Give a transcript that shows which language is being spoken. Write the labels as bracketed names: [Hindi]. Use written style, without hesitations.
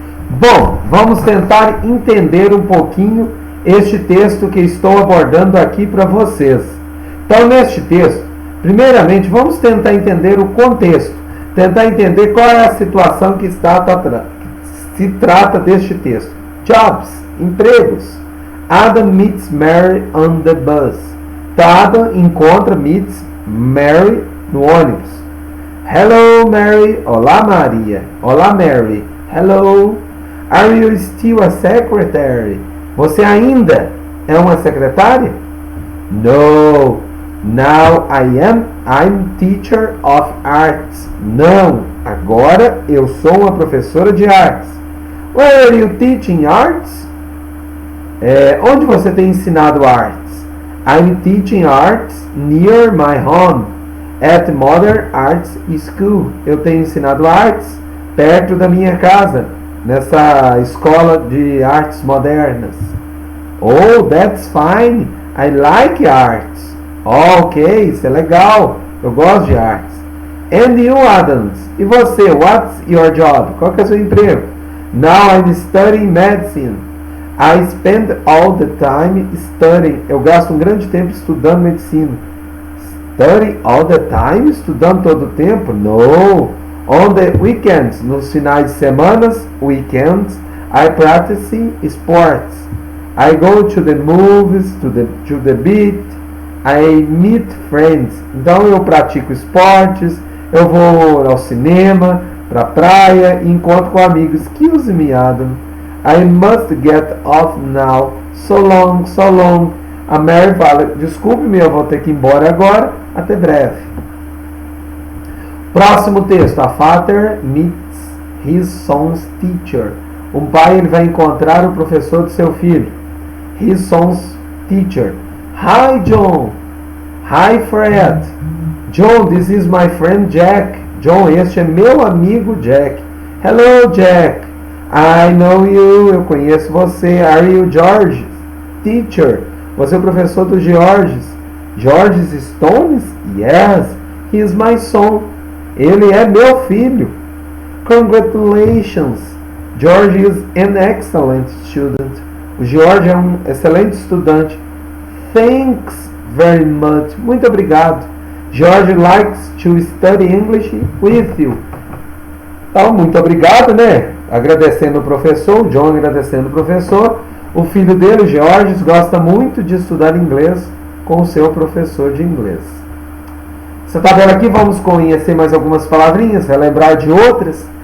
[Portuguese] Bom, vamos tentar entender um pouquinho este texto que estou abordando aqui para vocês. Então, neste texto, primeiramente, vamos tentar entender o contexto, tentar entender qual é a situação que se trata deste texto. Jobs, empregos. [English] Adam meets Mary on the bus. [Portuguese] Então, Adam meets Mary no ônibus. Hello, Mary. Olá, Maria. Olá, Mary. Hello. [English] Are you still a secretary? [Portuguese] Você ainda é uma secretária? No. [English] Now I'm teacher of arts. Não. [Portuguese] Agora eu sou uma professora de artes. [English] Where are you teaching arts? [Portuguese] Onde você tem ensinado artes? [English] I'm teaching arts near my home. At Modern Arts School. [Portuguese] Eu tenho ensinado artes perto da minha casa, nessa escola de artes modernas. [English] Oh, that's fine. I like arts. Oh, ok, [Portuguese] isso é legal. Eu gosto de artes. [English] And you, Adams? [Portuguese] E você? [English] What's your job? [Portuguese] Qual que é o seu emprego? [English] Now I'm studying medicine. I spend all the time studying. [Portuguese] Eu gasto um grande tempo estudando medicina. [English] Study all the time? [Portuguese] Estudando todo o tempo? [English] No. On the weekends, [Portuguese] nos finais de semanas, [English] weekends, I practice sports. I go to the movies, to the beach, I meet friends. [Portuguese] Então eu pratico esportes, eu vou ao cinema, para a praia e encontro com amigos. [English] Excuse me, Adam. I must get off now. So long, so long. [Portuguese] A Mary fala, desculpe-me, eu vou ter que ir embora agora. Até breve. Próximo texto. [English] A father meets his son's teacher. [Portuguese] Um pai ele vai encontrar o professor do seu filho. [English] His son's teacher. Hi, John. Hi, Fred. John, this is my friend Jack. [Portuguese] John, este é meu amigo Jack. [English] Hello, Jack. I know you. [Portuguese] Eu conheço você. [English] Are you George's teacher? [Portuguese] Você é o professor do George's. [English] George's Stones? Yes. He is my son. [Portuguese] Ele é meu filho. [English] Congratulations. George is an excellent student. [Portuguese] O George é um excelente estudante. [English] Thanks very much. [Portuguese] Muito obrigado. [English] George likes to study English with you. [Portuguese] Então, muito obrigado, né? Agradecendo o professor, John agradecendo o professor. O filho dele, George, gosta muito de estudar inglês com o seu professor de inglês. Você está vendo aqui? Vamos conhecer mais algumas palavrinhas, relembrar de outras.